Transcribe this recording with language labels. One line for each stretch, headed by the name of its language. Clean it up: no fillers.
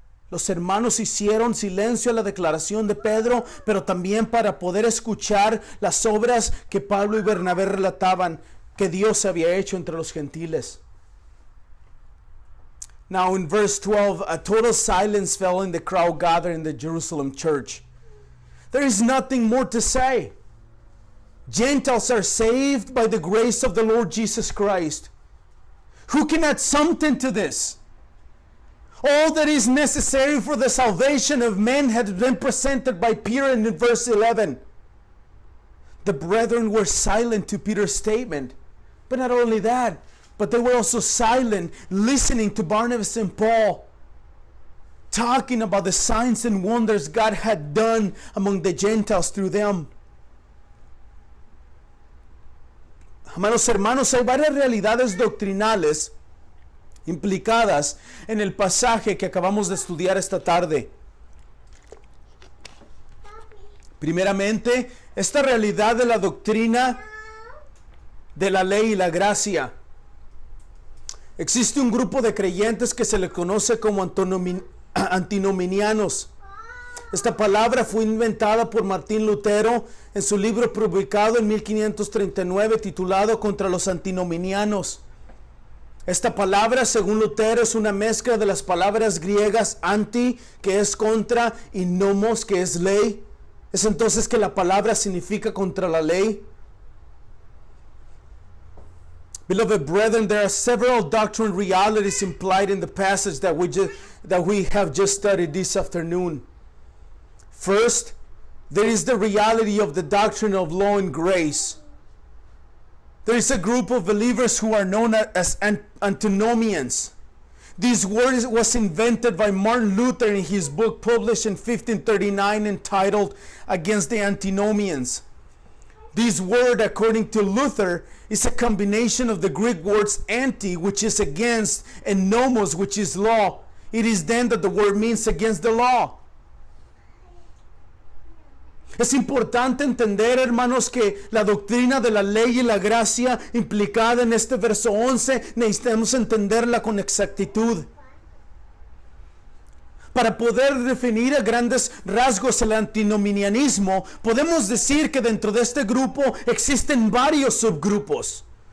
Spanish: Los hermanos hicieron silencio a la declaración de Pedro, pero también para poder escuchar las obras que Pablo y Bernabé relataban que Dios había hecho entre los gentiles.
English: Now in verse 12, a total silence fell in the crowd gathered in the Jerusalem church. There is nothing more to say. Gentiles are saved by the grace of the Lord Jesus Christ. Who can add something to this? All that is necessary for the salvation of men has been presented by Peter in verse 11. The brethren were silent to Peter's statement. But not only that, but they were also silent, listening to Barnabas and Paul, talking about the signs and wonders God had done among the Gentiles through them.
Spanish: Amados hermanos, hay varias realidades doctrinales implicadas en el pasaje que acabamos de estudiar esta tarde. Primeramente, esta realidad de la doctrina de la ley y la gracia. Existe un grupo de creyentes que se le conoce como antinominianos. Esta palabra fue inventada por Martín Lutero en su libro publicado en 1539 titulado Contra los antinominianos. Esta palabra, según Lutero, es una mezcla de las palabras griegas anti, que es contra, y nomos, que es ley. Es entonces que la palabra significa contra la ley.
English: Beloved brethren, there are several doctrinal realities implied in the passage that we have just studied this afternoon. First, there is the reality of the doctrine of law and grace. There is a group of believers who are known as antinomians. This word was invented by Martin Luther in his book published in 1539 entitled Against the Antinomians. This word, according to Luther, is a combination of the Greek words anti, which is against, and nomos, which is law. It is then that the word means against the law.
Spanish: Es importante entender, hermanos, que la doctrina de la ley y la gracia implicada en este verso 11, necesitamos entenderla con exactitud. Para poder definir a grandes rasgos el antinominianismo, podemos decir que dentro de este grupo existen varios subgrupos.